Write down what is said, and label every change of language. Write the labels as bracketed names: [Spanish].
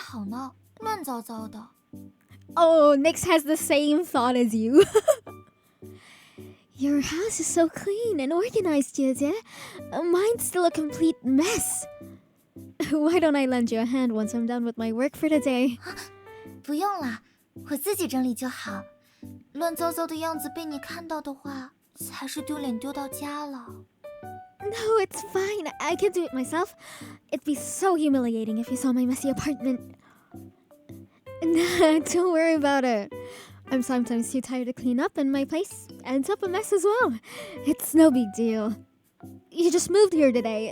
[Chinese] 好呢，乱糟糟的。 [English] Oh, Nyx has the same thought as you. Your house is so clean and organized, 姐姐. Mine's still a complete mess. Why don't I lend you a hand once I'm done with my work for the day? [Chinese] 不用啦，我自己整理就好。乱糟糟的样子被你看到的话，才是丢脸丢到家了。 [English] No, it's fine. I can do it myself. It'd be so humiliating if you saw my messy apartment. Nah, don't worry about it. I'm sometimes too tired to clean up, and my place ends up a mess as well. It's no big deal. You just moved here today.